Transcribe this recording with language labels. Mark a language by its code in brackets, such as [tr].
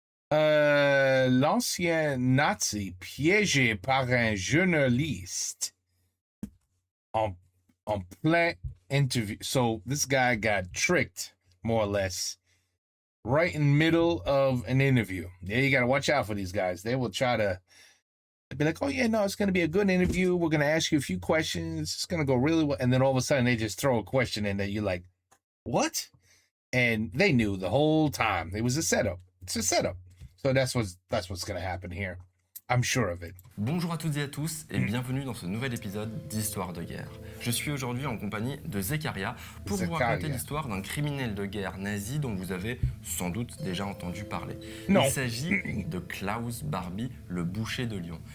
[fr] L'ancien Nazi piégé par un journaliste en plein interview. [en] So this guy got tricked, more or less, right in the middle of an interview. Yeah, you gotta watch out for these guys. They will try to be like, oh yeah, no, it's going to be a good interview. We're going to ask you a few questions. It's going to go really well. And then all of a sudden they just throw a question in that you're like, what? And they knew the whole time. It was a setup. It's a setup. So that's what's going to happen here. I'm sure of it. [fr] Bonjour à toutes et à tous et bienvenue dans ce nouvel épisode d'Histoire de guerre. Je suis aujourd'hui en compagnie de Zekaria pour vous raconter l'histoire d'un criminel de guerre nazi dont vous avez sans doute déjà entendu parler. Non. Il s'agit de Klaus Barbie, le boucher de Lyon.